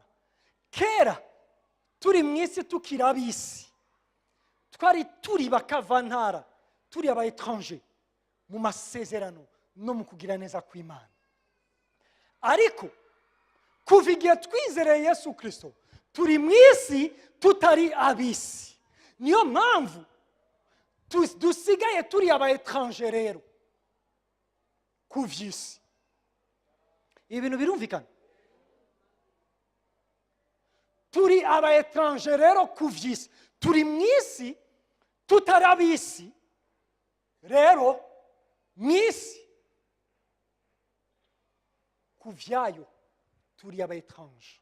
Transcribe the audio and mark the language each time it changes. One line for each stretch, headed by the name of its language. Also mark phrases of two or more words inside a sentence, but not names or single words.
Rundi: Kera turi mu isi tukiri ab'isi, twari turi bakavantara, turi aba étranger mu masezerano no mu kugira neza kw'Imana. Ariko kuva igihe twizereye Yesu Kristo, turi mu isi tutari ab'isi. Niyo mpamvu dusigaye turi aba étranger rero ku vy'isi. Ibintu birumvikana? Turi aba étranger rero ku vy'isi. Turi mu isi tutari ab'isi, rero mu isi ku vyayo turi aba étranger.